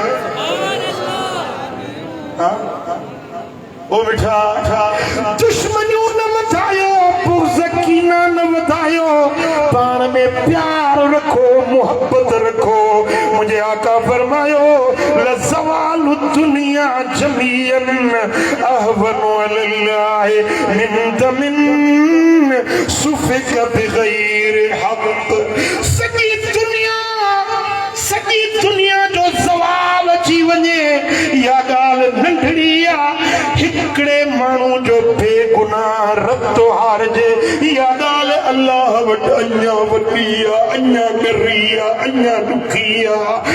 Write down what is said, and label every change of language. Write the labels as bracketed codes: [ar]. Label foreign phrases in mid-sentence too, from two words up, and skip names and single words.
[sd] ओ मिठा दुश्मनियूं न वधायो, बुग़्ज़ कीना न वधायो, पाण में प्यार रखो, मोहब्बत रखो। मुझे आका फरमायो [ar] لزوال الدنيا جميعا أهون على الله من دم سفك بغير حق. [sd] सॼी दुनिया जो ज़वाल अची वञे, इहा ॻाल्हि नंढड़ी आहे। हिकिड़े माण्हू जो बेगुनाह रतो हारजे, इहा ॻाल्हि अल्लाह वटि अञा वॾी आहे, अञा गरी आहे, अञा ॾुखी आहे।